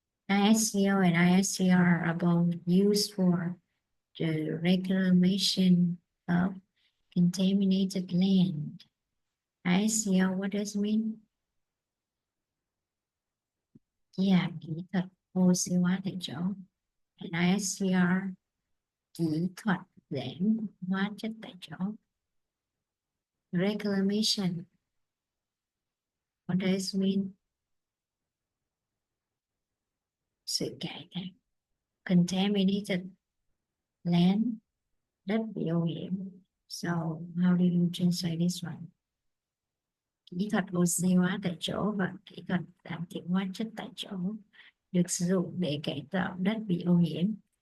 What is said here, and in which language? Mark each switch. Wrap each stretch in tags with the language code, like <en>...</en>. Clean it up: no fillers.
<en>ISCO and ISCR are both used for the reclamation of contaminated land. ISCO, what does it mean? Yeah,</en> <vi>kỹ thuật oxy hóa tại chỗ.</vi> <en>And</en> <vi>ISCR, kỹ thuật giảm hóa chất tại chỗ.</vi> <en>Reclamation, what does it mean?</en> <vi>Sự cải tạo.</vi> <en>Contaminated land,</en> <vi>đất bị ô nhiễm.</vi> <en>So, how do you translate this one?</en> <vi>Kỹ thuật oxy hóa tại chỗ và kỹ thuật giảm thiểu hóa chất tại chỗ được sử dụng để cải tạo đất bị ô nhiễm.</vi>